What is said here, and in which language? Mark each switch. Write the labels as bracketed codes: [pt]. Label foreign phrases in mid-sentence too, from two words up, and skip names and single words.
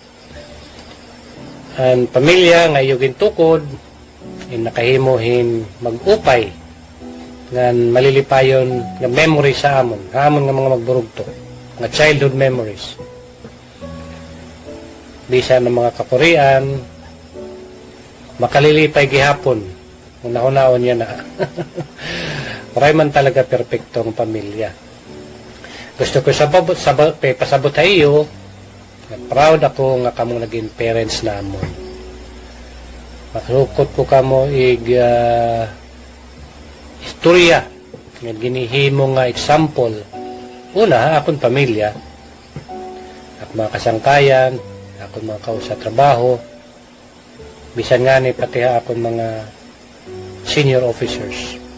[war] Ang pamilya nga iyo gintukod, nakahimuhin mag-upay ngan malilipayon nga memory sa amon. Hamon nga mga magburugto. Nga [en] childhood memories. [war] Bisa ng mga kakurian, makalilipay gihapon. Una-unaon yan na. Maray man talaga perfectong pamilya. Gusto ko pasabot sa iyo, proud ako nga kamo naging parents namon. Makrukot ko kamo istorya, nga ginihimo nga example. Una, akong pamilya, at mga kasangkayan, akong mga kausa trabaho, bisan nga ni pati akong mga [en] senior officers.